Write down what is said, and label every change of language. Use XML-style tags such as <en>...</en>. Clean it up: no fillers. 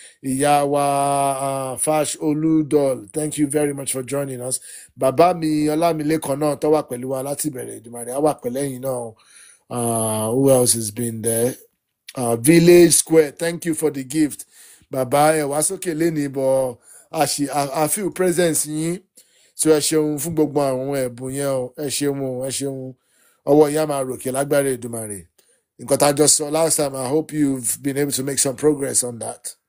<yo>Ìyá wa</yo> <en>Fash Oludol, thank you very much for joining us.</en> <yo>Bàbá mi Ọlámilékan náà tó wà pẹ̀lú wa láti bẹ̀rẹ̀ Èdùmàrè á wà pẹ̀lú ẹ̀yin náà.</yo> <en>Who else has been there? Village Square, thank you for the gift.</en> <yo>Bàbá ẹ wá sókè lénìí bọ̀</yo> <en>I feel presence</en> <yo>yín. So ẹ ṣeun fún gbogbo àwọn ẹ̀bùn yẹn o. Ẹ ṣeun. Ọwọ́ ìyá máa ròkè lágbára Èdùmàrè. Nǹkan tá a jọ sọ</yo> <en>last time, I hope you've been able to make some progress on that.</en>